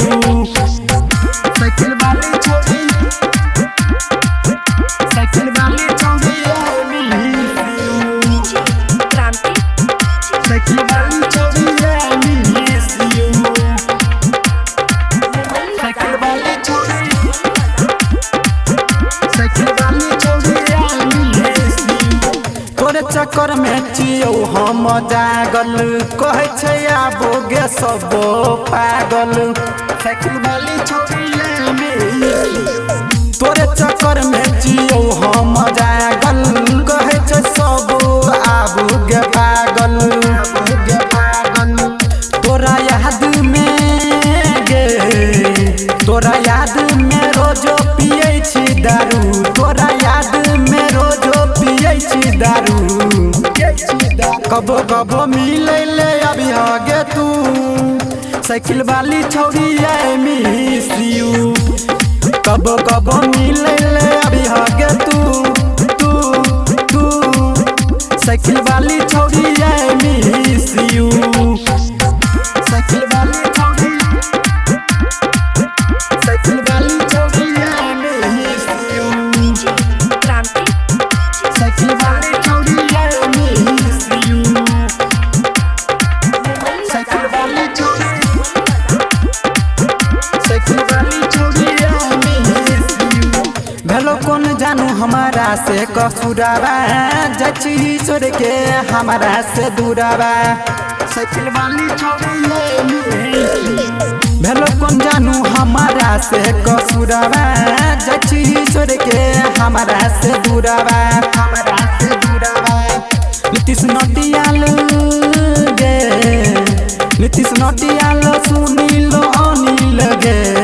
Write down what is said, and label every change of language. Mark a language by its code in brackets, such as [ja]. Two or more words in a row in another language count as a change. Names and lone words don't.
[mai] साइकिल वाली छौरी, साइकिल वाली छौरी, [en] I miss you. [mai] साइकिल वाली छौरी, [en] I miss you. [mai] साइकिल वाली छौरी, साइकिल वाली छौरी, [en] I miss you. [mai] तोरे चक्कर में चियौ हम जागल, कहे छै आबो गे सबो पागल। साइकिल वाली छौरी, [en] I miss you. [mai] तोरे चक्कर में चियौ हम जागल, कहे छै सबो आबो गे पागल। तोरा याद में गे, तोरा याद में रोजो पियै छी दारू, तोरा याद में रोजो पियै छी दारू। कबो कबो मिले ले अभी आगे तू, साइकिल वाली छौरी [en] I miss you. [mai] कबो कबो मिले ले अभी आगे तू, साइकिल वाली छौरी [en] I miss you. [mai] साइकिल वाली छौरी, साइकिल वाली छौरी, [en] I miss you. [mai] साइकिल वाली छौरी, [en] I miss you. [mai] साइकिल वाली छौरी, साइकिल वाली छौरी, [en] I miss you. [mai] भेलो कौन जानू हमारा से कसुरावा, जची छोड़ के हमारा से दूरावा। साइकिल वाली छौरी, [en] I miss you. [mai] भेलो कौन जानू हमारा से कसुरावा, जची छोड़ के हमारा से दूरावा। नीतीश नटियाल गे, नीतीश नटियाल सुनील अनिल गे।